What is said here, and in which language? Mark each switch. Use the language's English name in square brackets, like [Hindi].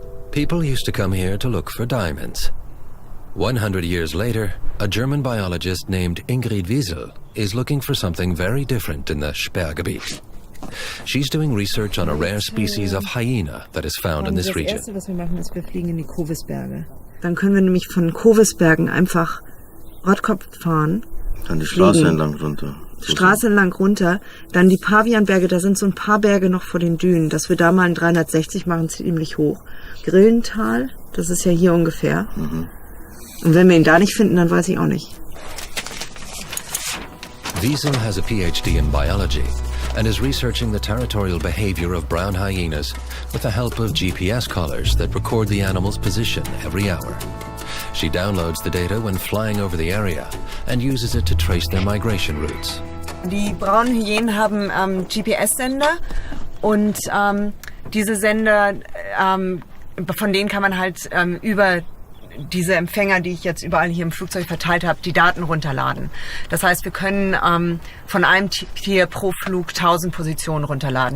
[English] People used to come here to look for diamonds. 100 years later, a German biologist named Ingrid Wiesel is looking for something very different in the Sperrgebiet. She's doing research on a rare species of hyena that is found in this region. [German] Das Erste, was wir machen, ist, wir fliegen in die Kovisberge. Dann können wir nämlich von Kovisbergen einfach Rottkopf fahren. Dann die Straße entlang runter. Straße entlang runter, dann die Pavianberge, da sind so ein paar Berge noch vor den Dünen, dass wir da mal ein 360 machen, ziemlich hoch. Grillental, das ist ja hier ungefähr. Mhm. Und wenn wir ihn da nicht finden, dann weiß ich auch nicht. [English] Wiesel has a PhD in biology and is researching the territorial behavior of brown hyenas with the help of GPS collars that record the animal's position every hour. She downloads the data when flying over the area and uses it to trace their migration routes. [German] Die braunen Hyänen haben GPS-Sender und diese Sender, von denen kann man halt über diese Empfänger, die ich jetzt überall hier im Flugzeug verteilt habe, die Daten runterladen. Das heißt, wir können von einem Tier pro Flug 1000 Positionen runterladen.